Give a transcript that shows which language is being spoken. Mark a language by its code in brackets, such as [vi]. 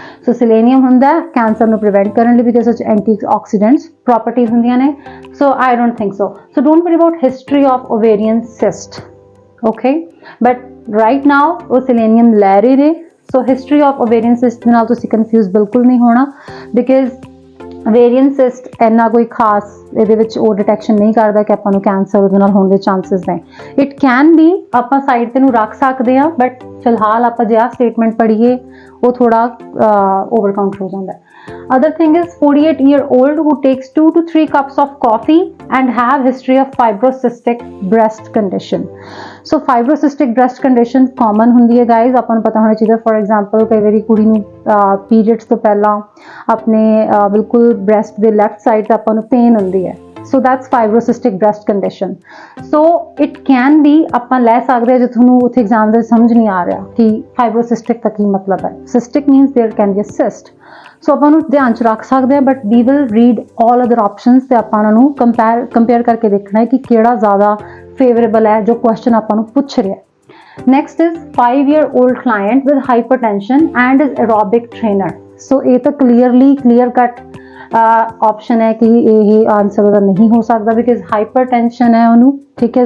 [pa] so selenium ਹੁੰਦਾ cancer ਨੂੰ prevent ਕਰਨ ਲਈ, [en] because of antioxidants properties [pa] ਹੁੰਦੀਆਂ ਨੇ। [en] so I don't think so don't worry about history of ovarian cyst, okay, but right now [pa] ਉਹ selenium ਲੈ ਰਹੇ ਨੇ। so [en] history of ovarian cyst [pa] ਦੇ ਨਾਲ ਤੁਸੀਂ confuse ਬਿਲਕੁਲ ਨਹੀਂ ਹੋਣਾ, because ovarian cyst ਇੰਨਾ ਕੋਈ ਖਾਸ ਇਹਦੇ ਵਿੱਚ ਉਹ ਡਿਟੈਕਸ਼ਨ ਨਹੀਂ ਕਰਦਾ ਕਿ ਆਪਾਂ ਨੂੰ ਕੈਂਸਰ ਉਹਦੇ ਨਾਲ ਹੋਣ ਦੇ ਚਾਂਸਸ ਨੇ। [en] it can be, [pa] ਆਪਾਂ ਸਾਈਡ ਤੇ ਨੂੰ ਰੱਖ ਸਕਦੇ ਹਾਂ, ਬਟ ਫਿਲਹਾਲ ਆਪਾਂ ਜੇ ਆਹ ਸਟੇਟਮੈਂਟ ਪੜ੍ਹੀਏ ਉਹ ਥੋੜਾ ਓਵਰ ਕਾਊਂਟ ਹੋ ਜਾਂਦਾ ਹੈ। [en] Other thing is 48 year old who takes 2 to 3 cups of coffee and have history of fibrocystic breast condition। [pa] so fibrocystic breast condition common ਹੁੰਦੀ ਹੈ guys, ਆਪਾਂ ਨੂੰ ਪਤਾ ਹੋਣਾ ਚਾਹੀਦਾ। for example ਕਈ ਵਾਰੀ ਕੁੜੀ ਨੂੰ periods ਤੋਂ ਪਹਿਲਾਂ ਆਪਣੇ ਬਿਲਕੁਲ breast ਦੇ left side ਤੇ ਆਪਾਂ ਨੂੰ pain ਹੁੰਦੀ ਹੈ। [en] so that's fibrocystic breast condition। so it can be, [pa] ਆਪਾਂ ਲੈ ਸਕਦੇ ਹਾਂ ਜੇ ਤੁਹਾਨੂੰ ਉੱਥੇ ਐਗਜ਼ਾਮ ਦੇ ਸਮਝ ਨਹੀਂ ਆ ਰਿਹਾ ਕਿ fibrocystic ਦਾ ਕੀ ਮਤਲਬ ਹੈ। [en] cystic means there can be a cyst। [pa] ਸੋ ਆਪਾਂ ਨੂੰ ਧਿਆਨ 'ਚ ਰੱਖ ਸਕਦੇ ਹਾਂ, [en] but we will read all other options [pa] ਤੇ ਆਪਾਂ ਉਹਨਾਂ ਨੂੰ ਕੰਪੇਅਰ ਕਰਕੇ ਦੇਖਣਾ ਹੈ ਕਿ ਕਿਹੜਾ ਜ਼ਿਆਦਾ ਫੇਵਰੇਬਲ ਹੈ ਜੋ ਕੁਐਸਚਨ ਆਪਾਂ ਨੂੰ ਪੁੱਛ ਰਿਹਾ। [en] Next is 5 year old client with hypertension and is aerobic trainer। [pa] ਸੋ ਇਹ ਤਾਂ ਕਲੀਅਰ ਕੱਟ ਆਪਸ਼ਨ ਹੈ ਕਿ ਇਹ ਆਨਸਰ ਉਹਦਾ ਨਹੀਂ ਹੋ ਸਕਦਾ, ਬਿਕਾਜ਼ ਹਾਈਪਰਟੈਂਸ਼ਨ ਹੈ ਉਹਨੂੰ, ਠੀਕ ਹੈ।